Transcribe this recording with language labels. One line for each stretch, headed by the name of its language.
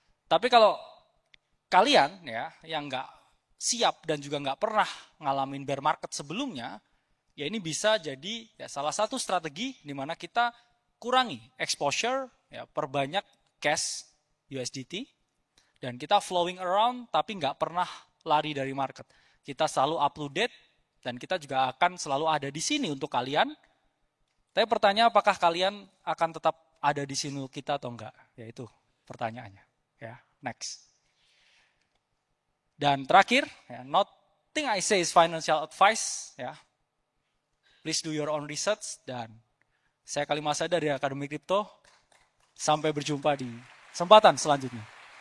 Indonesian: Tapi kalau kalian ya yang nggak siap dan juga nggak pernah ngalamin bear market sebelumnya, ya ini bisa jadi ya salah satu strategi di mana kita kurangi exposure, ya perbanyak cash USDT, dan kita
English: flowing around
Indonesian: tapi nggak pernah lari dari market. Kita selalu up to date dan kita juga akan selalu ada di sini untuk kalian. Tapi pertanyaan apakah kalian akan tetap ada di sini kita atau enggak? Ya itu pertanyaannya. Ya, next. Dan terakhir, ya,
English: nothing I say is financial advice. Ya, please do your own research.
Indonesian: Dan saya Kalimasada dari Akademi Kripto. Sampai berjumpa di kesempatan selanjutnya.